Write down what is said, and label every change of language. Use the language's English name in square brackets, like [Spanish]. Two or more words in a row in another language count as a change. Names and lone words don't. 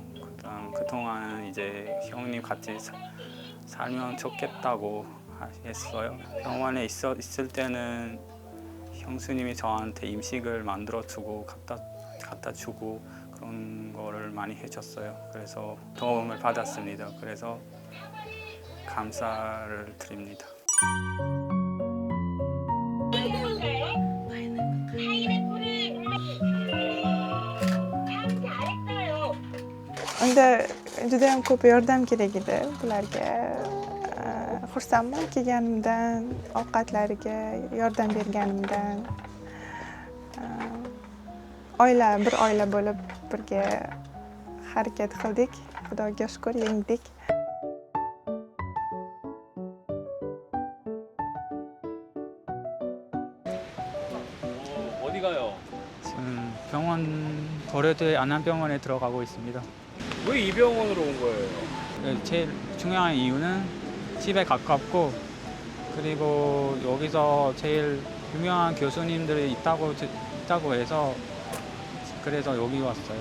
[Korean] 그동안은 이제 형님 같이 살면 좋겠다고 했어요. 병원에 있을 때는 형수님이 저한테 음식을 만들어 주고 갖다 주고 그런 거를 많이 해줬어요. 그래서 도움을 받았습니다. 그래서 감사를 드립니다. [Uzbek] Unda judayam ko'p yordam kerak edi bularga. Xursandman kelganimdan, ovqatlariga yordam berganimdan. Bir oila bo'lib birga harakat qildik. Xudoga shukr, yengdik. [Korean] 어디 가요? 지금 병원 고려대 안암병원에 들어가고 있습니다. 왜 이 병원으로 온 거예요? 제일 중요한 이유는 집에 가깝고 그리고 여기서 제일 유명한 교수님들이 있다고 해서 그래서 여기 왔어요.